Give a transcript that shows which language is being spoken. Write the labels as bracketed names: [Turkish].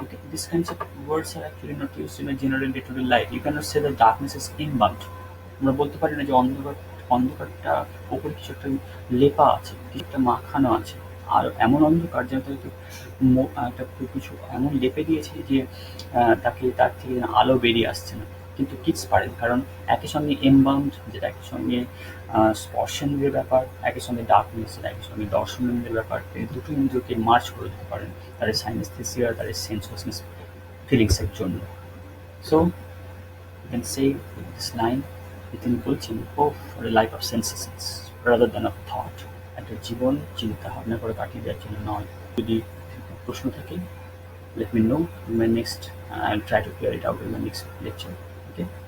[English] These kinds of words are actually not used in a general day-to-day life. You cannot say that darkness is embalmed. [Bangla] আমরা বলতে পারি না যে অন্ধকারটা ওপরে কিছু একটা লেপা আছে, কিছু একটা মাখানো আছে, আর এমন অন্ধকার যেন তাকে একটা কিছু এমন লেপে দিয়েছে যে তার থেকে যেন আলো বেরিয়ে আসছে না। কিন্তু কিটস পারেন, কারণ একই সঙ্গে এমবাউন্ড, যেটা একই সঙ্গে স্পর্শেন্দ্রের ব্যাপার, একই সঙ্গে ডার্কনেস, একই সঙ্গে দর্শনেন্দ্রের ব্যাপার, তিনি দুটো ইন্দ্রিয়কে মার্চ করে দিতে পারেন তার সাইনেস্থেসিয়া, তার সেন্সুয়াসনেস ফিলিংসের জন্য। [English] so you can say with this line, [Bangla] তিনি বলছেন, [English] O for a life of sensations rather than of thought, [Bangla] একটা জীবন চিন্তা ভাবনা করে কাটিয়ে দেওয়ার জন্য নয়। যদি প্রশ্ন থাকে, [English] let me know in my next, I'll try to clear it out in my next lecture. Okay.